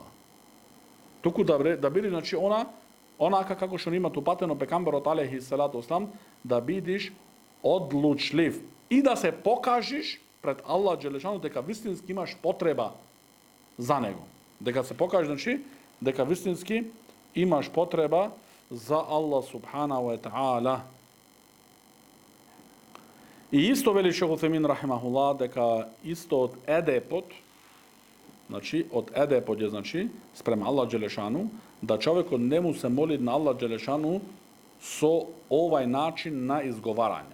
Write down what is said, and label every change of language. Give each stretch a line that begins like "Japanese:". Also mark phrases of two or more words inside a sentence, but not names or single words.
Macedonian: Туку да биде, значи, онака како што има тупатено пекамберот
Arabic: عليه الصلاة والسلام,
Macedonian: да бидиш одлучлив и да се покажеш пред
Arabic: الله جل شأنه
Macedonian: дека вистински имаш потреба за него. Дека се покажеш, значи, дека вистински имаш потреба за Аллах
Arabic: سبحانه وتعالى.
Macedonian: И исто вели Шейх Утаймин рахимахуллах дека исто од едепот, значи од едепот е, значи спрема
Arabic: الله جل شأنه,
Macedonian: да човекот не му се моли на
Arabic: الله جل شأنه
Macedonian: со овај начин на изговарање.